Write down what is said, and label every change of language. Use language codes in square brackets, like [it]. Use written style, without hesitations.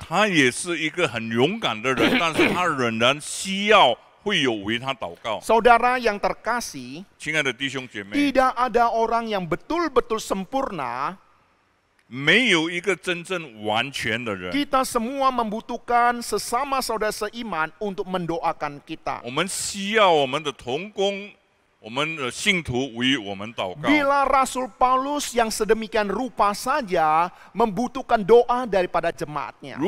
[zh] 他也是一个很勇敢的人，但是他仍然需要会友为他祷告。 [id] Saudara yang terkasih, [zh] 亲爱的弟兄姐妹， [id] tidak ada orang yang betul-betul sempurna. [zh] 没有一个真正完全的人。 [id] Kita semua membutuhkan sesama saudara seiman untuk mendoakan kita. [zh] 我们需要我们的同工，我们的信徒为我们祷告。 [id] Bila Rasul Paulus yang sedemikian rupa saja membutuhkan doa daripada jemaatnya.